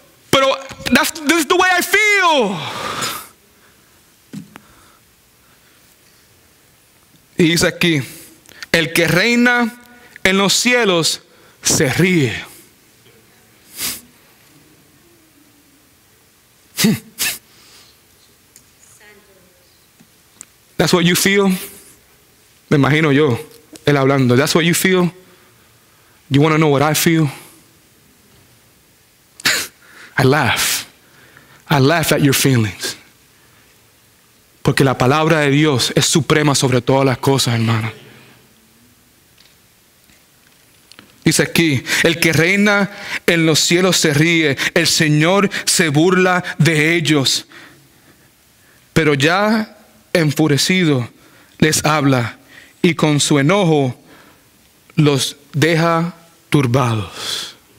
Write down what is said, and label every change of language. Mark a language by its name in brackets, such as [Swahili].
[Spanish] Pero [English] this is the way I feel. [Spanish] Y dice aquí, el que reina en los cielos se ríe. [English] That's what you feel. [Spanish] Me imagino yo, él hablando. [English] That's what you feel. You want to know what I feel? I laugh. I laugh at your feelings. [Spanish] Porque la palabra de Dios es suprema sobre todas las cosas, hermano. Dice aquí, el que reina en los cielos se ríe, el Señor se burla de ellos. Pero ya enfurecido les habla y con su enojo los deja turbados.